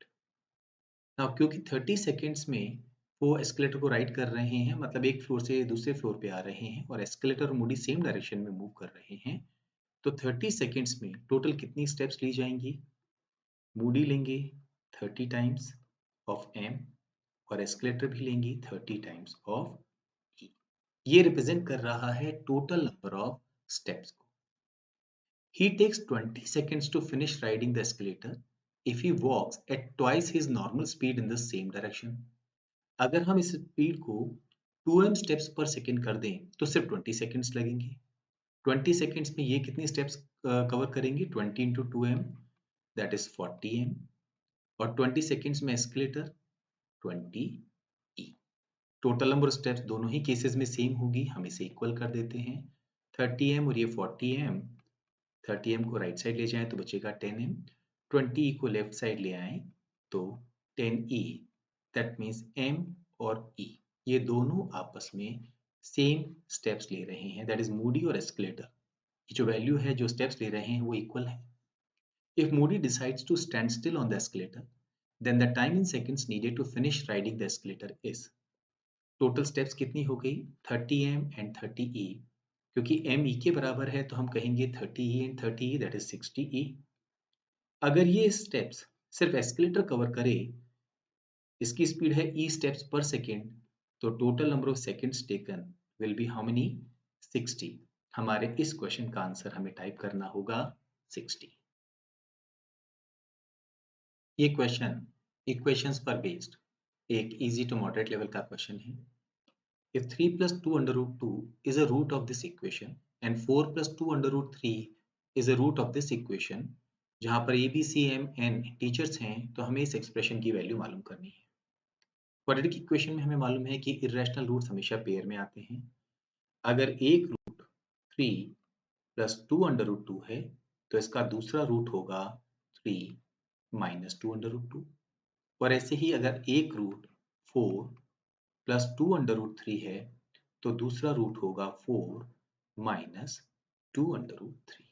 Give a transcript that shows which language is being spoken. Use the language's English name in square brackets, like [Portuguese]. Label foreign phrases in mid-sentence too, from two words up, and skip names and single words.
[Hindi] नाउ क्योंकि 30 सेकंड्स में वो एस्केलेटर को राइड कर रहे हैं, मतलब एक फ्लोर से दूसरे फ्लोर पे आ रहे हैं और एस्केलेटर और मूडी [English] same direction [Hindi] में मूव कर रहे हैं, तो 30 सेकंड्स में टोटल कितनी स्टेप्स ली जाएंगी? मूडी लेंगे 30 [English] times of m [Hindi] और एस्केलेटर भी लेंगी 30 [English] times of e. [Hindi] ये रिप्रेजेंट कर रहा है [English] total number of steps [Hindi] को। [English] He takes 20 seconds to finish riding the escalator if he walks at twice his normal speed in the same direction. [Hindi] अगर हम इस स्पीड को 2m [English] steps per second [Hindi] कर दें तो सिर्फ 20 सेकेंड्स लगेंगे। 20 सेकेंड्स में ये कितनी स्टेप्स कवर करेंगे? [English] 20 into 2m that is 40m [Hindi] और 20 सेकेंड्स में एस्केलेटर 20e। [English] total number of steps [Hindi] दोनों ही केसेस में सेम होगी, हम इसे इक्वल कर देते हैं। 30m और ये 40m, 30m को [English] right side [Hindi] ले जाएं तो बचेगा 10m, 20e को [English] left side [Hindi] ले आएं तो 10e। [English] that means [Hindi] m और e ये दोनों आपस में [English] same steps [Hindi] ले रहे हैं, [English] that is [Hindi] मूडी और एस्केलेटर की जो वैल्यू है, जो स्टेप्स ले रहे हैं वो इक्वल है। [English] If Moody decides to stand still on the escalator, then the time in seconds needed to finish riding the escalator is total steps [Hindi] कितनी हो गई [English] 30m and 30e। [Hindi] क्योंकि m e के बराबर है तो हम कहेंगे [English] 30e and 30e that is 60e। [Hindi] अगर ये स्टेप्स सिर्फ एस्केलेटर कवर करे, इसकी स्पीड है e [English] steps per second, [Hindi] तो [English] total number of seconds taken will be how many 60. [Hindi] हमारे इस क्वेश्चन का आंसर हमें टाइप करना होगा 60। ये क्वेश्चन इक्वेशंस पर बेस्ड एक [English] easy to moderate level [Hindi] का क्वेश्चन है। [English] If 3 plus 2 under root 2 is a root of this equation and 4 plus 2 under root 3 is a root of this equation, [Hindi] जहाँ पर a, b, c, m, n टीचर्स हैं तो हमें इस एक्सप्रेशन की वैल्यू मालूम करनी है। [English] quadratic equation [Hindi] में हमें मालूम है कि [English] irrational roots [Hindi] हमेशा पेयर में आते हैं। अगर एक रूट [English] 3 plus 2 under root 2 [Hindi] है तो इसका दूसरा रूट होगा [English] 3 minus 2 under root 2, [Hindi] और ऐसे ही अगर एक रूट [English] 4 plus 2 under root 3 [Hindi] है तो दूसरा रूट होगा [English] 4 minus 2 under root 3.